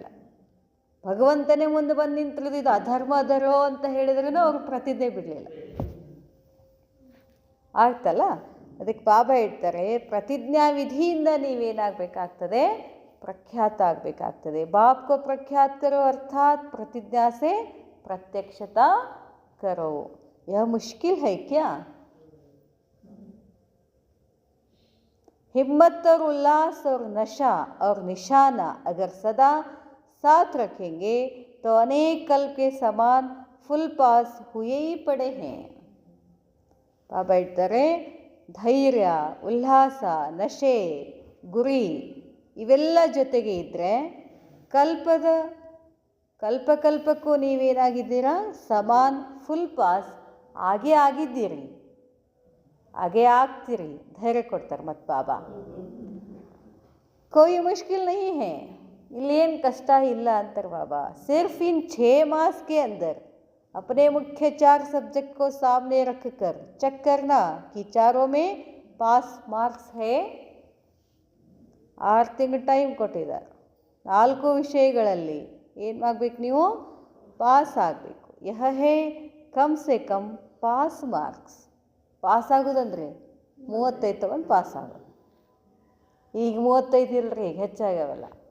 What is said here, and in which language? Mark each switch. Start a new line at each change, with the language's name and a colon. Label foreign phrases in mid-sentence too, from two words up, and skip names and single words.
Kannada: ಭಗವಂತನೇ ಮುಂದೆ ಬಂದು ನಿಂತಿರೋದು, ಇದು ಅಧರ್ಮ ಅದರೋ ಅಂತ ಹೇಳಿದ್ರೂ ಅವರು ಪ್ರತಿಜ್ಞೆ ಬಿಡಲಿಲ್ಲ. ಆಗ್ತಲ್ಲ, ಅದಕ್ಕೆ ಬಾಬಾ ಹೇಳ್ತಾರೆ, ಪ್ರತಿಜ್ಞಾ ವಿಧಿಯಿಂದ ನೀವೇನಾಗಬೇಕಾಗ್ತದೆ? ಪ್ರಖ್ಯಾತ ಆಗಬೇಕಾಗ್ತದೆ.
Hindi: बाप को प्रख्यात करो अर्थात् प्रतिज्ञा से प्रत्यक्षता करो. यह मुश्किल है क्या? हिम्मत और उल्लास और नशा और निशाना अगर सदा साथ रखेंगे तो अनेक कल्प के समान फुल पास हुए ही पड़े हैं.
Kannada: ಬಾಬಾ ಹೇಳ್ತಾರೆ, ಧೈರ್ಯ, ಉಲ್ಲಾಸ, ನಶೆ, ಗುರಿ ಇವೆಲ್ಲ ಜೊತೆಗೆ ಇದ್ದರೆ ಕಲ್ಪಕ್ಕೂ ನೀವೇನಾಗಿದ್ದೀರಾ?
Hindi: समान फुल पास
Kannada: ಆಗೇ ಆಗಿದ್ದೀರಿ, ಹಾಗೇ ಆಗ್ತೀರಿ. ಧೈರ್ಯ ಕೊಡ್ತಾರೆ ಮತ್ತು ಬಾಬಾ.
Hindi: कोई मुश्किल नहीं है,
Kannada: ಇಲ್ಲೇನು ಕಷ್ಟ ಇಲ್ಲ ಅಂತಾರೆ ಬಾಬಾ.
Hindi: सिर्फ इन 6 मास के अंदर अपने मुख्य 4 सब्जेक्ट को सामने रखकर चेक करना कि चारों में
English: pass marks
Hindi: है.
Kannada: 6 ತಿಂಗಳು ಟೈಮ್ ಕೊಟ್ಟಿದ್ದಾರೆ. 4 ವಿಷಯಗಳಲ್ಲಿ ಏನು ಆಗಬೇಕು? ನೀವು ಪಾಸ್ ಆಗಬೇಕು.
Hindi: यह है कम से कम
English: pass marks.
Kannada: ಪಾಸ್ ಆಗೋದಂದ್ರೆ 35 ತಗೊಂಡು ಪಾಸ್ ಆಗೋದು. ಈಗ 35 ಇಲ್ಲರಿ, ಈಗ ಹೆಚ್ಚಾಗ್ಯಾವಲ್ಲ.